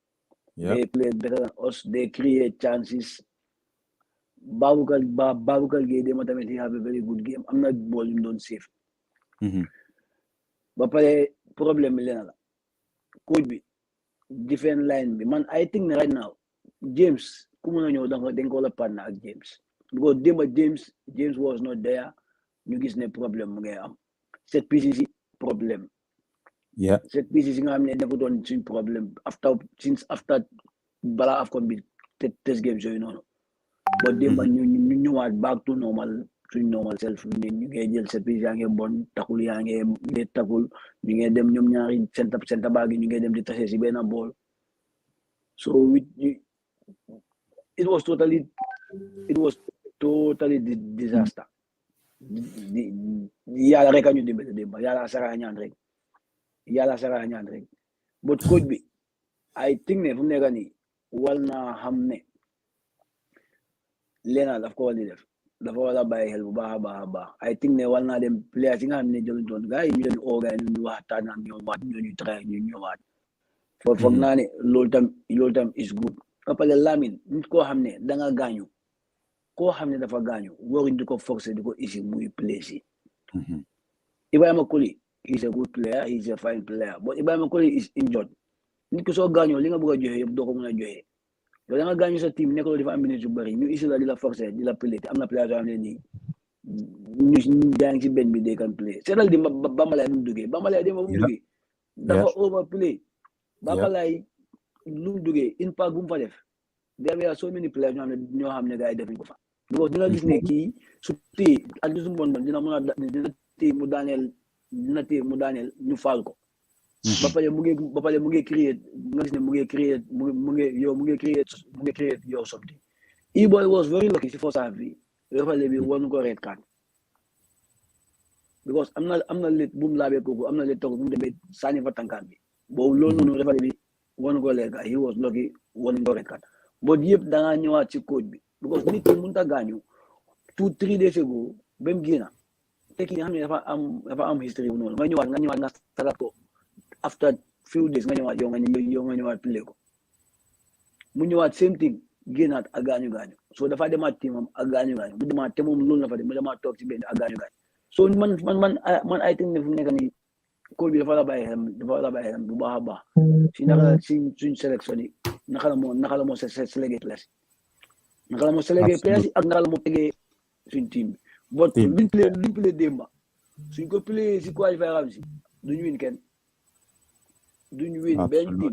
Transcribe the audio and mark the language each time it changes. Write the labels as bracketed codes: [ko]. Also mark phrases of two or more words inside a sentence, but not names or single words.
[en] they create chances [wo] Baboucarr Gueye démba tamit [en] he have a very good game [wo] am na ball yu mu doon save ba pare problème bi leena la coach bi [en] different line [wo] bi man [en] I think [wo] ne [en] right now [wo] James ku mun a ñëw dañ ko la partner ak James [en] because James was not there. [wo] ñu gis ne problème mu ngay am [en] set pieces [wo] yi problème [en] set pieces [wo] yi nga xam ne nekkutoon suñ problème after balaa AFCON bi [en] test games [wo] yooyu noonu ba démba ñu ñëwaat [en] back to normal [wo] suñ [en] normal self [wo] ñu ngay jël [en] set pieces [wo] yaa ngi bon takul yaa ngi takul ñu ngay dem ñoom ñaari [en] center back [wo] yi ñu ngay dem di tase si benn bool [en] so it was totally disaster. [wo] Yàlla rek a ñu dimbali démba yàlla sara ñaan rek [en] but coach [wo] bi [en] I think [wo] ne fu mu nekk nii war naa xam ne leena daf ko war di def dafa war a bàyyi xel bu baax a baax [en] I think [wo] ne war naa dem players yi nga xam ne jëluñ doon gars yi ñu leen oo gars yi ñu waxtaan ak ñoom waat ñu try ñu ñëwaat foog naa ne loolu tam [en] is good [wo] ba pare Lamin nit koo xam ne danga gaañu koo xam ne dafa gaañu waruñ di ko forcer di ko isi muy play si Ibrahima Colley [en] is a good player, he's a fine player but Ibrahima Colley is injured [wo] nit ko soo gaañoo li nga bëgg a joxe yëpp doo ko mën a joxe yow da nga gaañu sa team nekk loolu dafa am minutes yu bëri ñu isi la di la forcer di la play te am na players yoo xam ne nii ñu daa ngi si benn bi [en] they can play [wo] seetal di Bambalay nu mu duggee Bambalay dem ba mu duggee dafa overplay Bambalay lu mu duggee impact bu mu fa def [en] there were so many players [wo] ñoo xam ne gars yi defuñ ko fa because dina gis ne kii su téye ak su bon dina mën a dina téye mu daaneel ñu faal ko ba pare mu ngi créer nga gis ne mu ngi créer yow [en] something E-boy was very lucky [wo] si [en] first half [wo] bi refale bi won ko [en] red card [wo] because am na lit bu mu laabee kooku am na lit toog bu mu demee sànni fa tànkaan bi boobu loolu noonu refale bi won ko [en] red card he was lucky [wo] won ko [en] red card but [wo] yëpp da nga ñëwaat ci coach bi because nit ki mënut a gaañu [en] 2-3 days ago [wo] ba mu génn te ki nga xam ne dafa am history bu noonu nga ñëwaat nga salat ko [en] after few days [wo] nga ñëwaat yow nga ñëwaat play ko mu ñëwaat [en] same thing [wo] génnaat ak gaañu so dafa demaat teamam ak gaañu mu demaat te moom loolu la fa dem mu demaat toog ci benn ak gaañu [en] so man I think [wo] ne fu nekk nii coach bi dafa la bàyyi xelam bu baax a baax si naka suñ sélection yi naka la moo sélecté place naka la moo sélecté place ak naka la moo tegee suñ team bi but luñ play démba suñ ko play si qualifier am si duñu win kenn duñu win benn team.